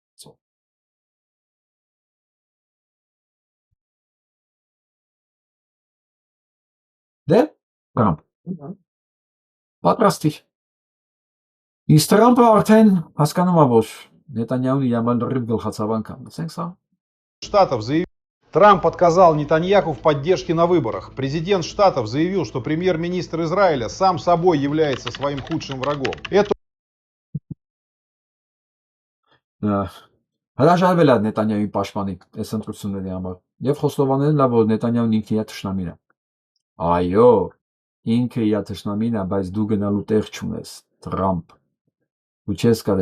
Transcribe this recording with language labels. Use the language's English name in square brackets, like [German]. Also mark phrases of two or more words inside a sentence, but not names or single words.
[Armenian] Դե, Տրամփ։ Պատրաստիր։ Իսկ Տրամփը արդեն հասկանում է, որ Նետանյահուն իր համար լրիվ գլխացավանք է։ Ասենք սա։ [Russian] Штатов заявил. Трамп отказал Нетаньяху в поддержке на выборах. Президент Штатов заявил, что премьер-министр Израиля сам собой является своим худшим врагом. Это [Armenian] հրաժարվել է Նետանյահուի պաշտպանի այս ընտրությունների համար եւ խոստովանել է, որ Նետանյահուն ինքը իր թշնամին է։ Այո, ինքը իր թշնամին է, բայց դու գնալու տեղ չունես, Տրամփ։ Դու չես կարող